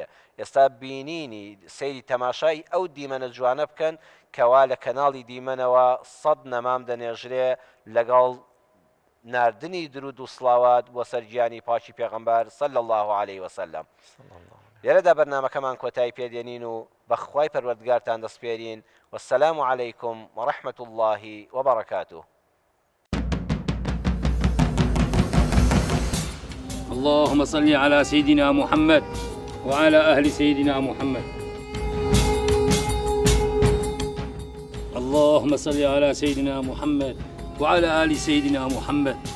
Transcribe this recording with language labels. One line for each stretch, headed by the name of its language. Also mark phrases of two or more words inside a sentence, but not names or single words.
Central Kurdish: ئێستا بینینی سەیری تەماشای ئەو دیمەنە جوانە بکەن کەوا لە کەناڵی دیمەنەوە 100 نەمام دەنێژرێ لەگەڵ ناردنی درود و سڵاوات بۆ سەرگیانی پاکی پێغەمبەر
Arabic: صلی الله عليه وسلم.
Central Kurdish: لێرەدا بەرنامەکەمان کۆتایی پێدێنین و بەخوای پەروەردگارتان دەسپێرین.
Arabic: والسلام عليكم ورحمة الله وبركاته. اللهم صل على سيدنا محمد وعلى أهل سيدنا محمد. اللهم صل على سيدنا محمد وعلى آل سيدنا محمد.